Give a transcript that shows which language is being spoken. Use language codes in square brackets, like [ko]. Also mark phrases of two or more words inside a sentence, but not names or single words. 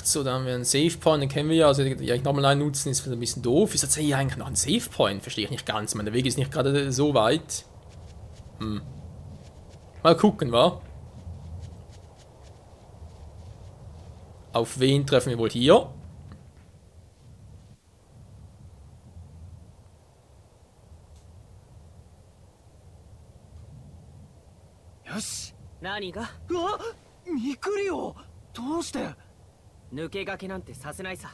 [de] So, da haben wir einen [en] Save Point, [de] den kennen wir ja. Also, die eigentlich nochmal einen nutzen, ist ein bisschen doof. Ist jetzt hier eigentlich noch ein [en] Save Point? [de] Verstehe ich nicht ganz. Der Weg ist nicht gerade so weit. Mal gucken, wa? Auf wen treffen wir wohl hier? [ja] Yoshi! 何が？うわ！ミクリオ！どうして？抜け駆けなんてさせないさ。